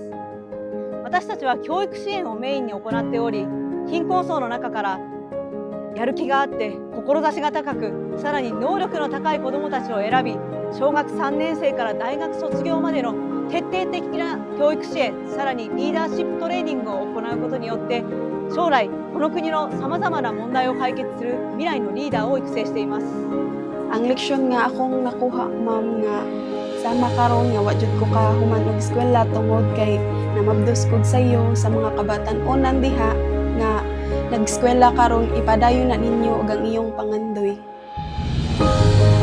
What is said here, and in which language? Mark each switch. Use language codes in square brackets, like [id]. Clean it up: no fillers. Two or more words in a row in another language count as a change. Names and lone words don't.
[ja] 私たちは教育支援をメインに行っており、貧困層の中からやる気があって志が高く、さらに能力の高い子どもたちを選び、小学3年生から大学卒業までの徹底的な教育支援、さらにリーダーシップトレーニングを行うことによって、将来この国のさまざまな問題を解決する未来のリーダーを育成しています。 [ceb] Ang leksyon nga akong nakuha, ma'am, nga sama karon nga wa jud ko ka human og eskwela tungod kay namabdos kog sayo sa mga kabatan-onan diha nga nag-eskwela karon ipadayon na ninyo og ang iyong pangandoy.